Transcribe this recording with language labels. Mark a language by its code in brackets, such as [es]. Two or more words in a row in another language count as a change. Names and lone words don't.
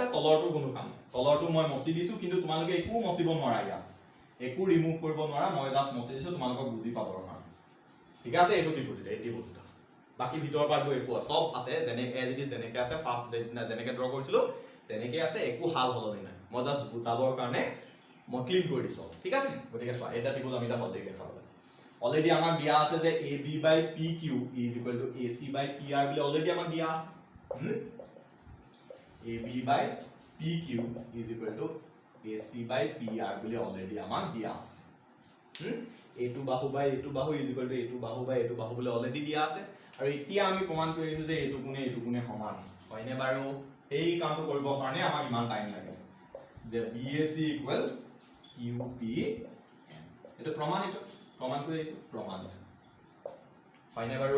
[as] তলৰটো কোনো কাম নাই, তলৰটো মই মচি দিছো, কিন্তু তোমালোকে একো মচিব নোৱাৰা, ইয়াত একো ৰিমুভ কৰিব নোৱাৰা, মই জাষ্ট মচি দিছো তোমালোকক বুজি পাবৰ কাৰণে, ঠিক আছে? এইটো ত্ৰিভুজ, এই ত্ৰিভুজ দুটা, বাকী ভিতৰৰ পাৰ্টবোৰ একো চব আছে যেনে [en] as it is, [as] যেনেকৈ আছে ফাৰ্ষ্ট যেনেকৈ ড্ৰ কৰিছিলো তেনেকৈ আছে, একো হাল সলনি নাই। মই জাষ্ট বুজাবৰ কাৰণে মই ক্লিন কৰি দিছো, ঠিক আছে? গতিকে চোৱা, এটা ত্ৰিভুজ আমি এটা সদৃশ দেখাব লাগে। অলৰেডি আমাক দিয়া আছে যে [en] AB by PQ is equal to AC by PR [as] বুলি অলৰেডি আমাক দিয়া আছে। [en] AB by PQ is equal to AC by PR [as] বুলি অলৰেডি আমাক দিয়া আছে। এইটো বাহু বাই এইটো বাহু [en] is equal to [as] এইটো বাহু বাই এইটো বাহু বুলি অলৰেডি দিয়া আছে। আৰু এতিয়া আমি প্ৰমাণ কৰি দিছো যে এইটো কোণে সমান, হয়নে বাৰু? এই কামটো কৰিবৰ কাৰণে আমাক ইমান টাইম লাগে যে [en] BAC equal QPN, [as] এইটো প্ৰমাণিত, প্ৰমাণ কৰি আহিছো, প্ৰমাণিত, হয়নে বাৰু?